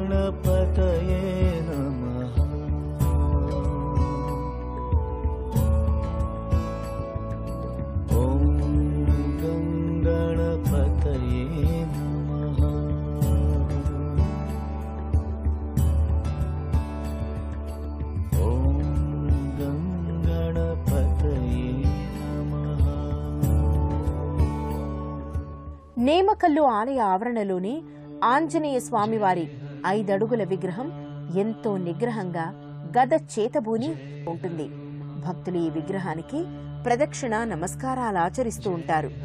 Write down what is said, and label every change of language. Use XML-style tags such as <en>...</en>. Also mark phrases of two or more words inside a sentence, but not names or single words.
<sa>गणपतये नमः। ॐ गणपतये नमः। ॐ गणपतये नमः।</sa> <te>నేమకల్లు ఆలయ ఆవరణలోని ఆంజనేయ స్వామివారి 5 అడుగుల విగ్రహం ఎంతో నిగ్రహంగా గద చేతబూని ఉంటుంది. భక్తులు ఈ విగ్రహానికి ప్రదక్షిణ నమస్కారాలు ఆచరిస్తూ ఉంటారు.</te>